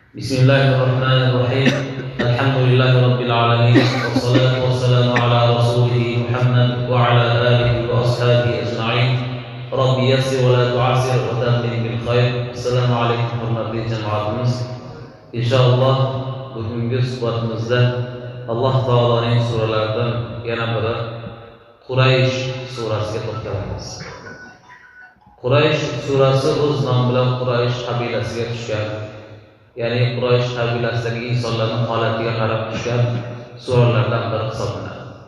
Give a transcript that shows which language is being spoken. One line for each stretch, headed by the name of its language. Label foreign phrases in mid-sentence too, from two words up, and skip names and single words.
Arabic: بسم الله الرحمن الرحيم الحمد لله رب العالمين والصلاة والسلام على رسوله محمد وعلى آله وأصحابه أجمعين رب يسر ولا تعسر وتمم بالخير. السلام عليكم
Uzbek: hurmatli jamoatimiz. Inshaalloh bugungi suhbatimizda Alloh taoloning suralaridan yana biri Quraysh surasiga to'xtalamiz. Quraysh surasi o'z nomi bilan Quraysh qabilasiga tushgan, ya'ni Quraysh qabilasidagi insonlarning holatiga qarab tushgan suralardan biri hisoblanadi.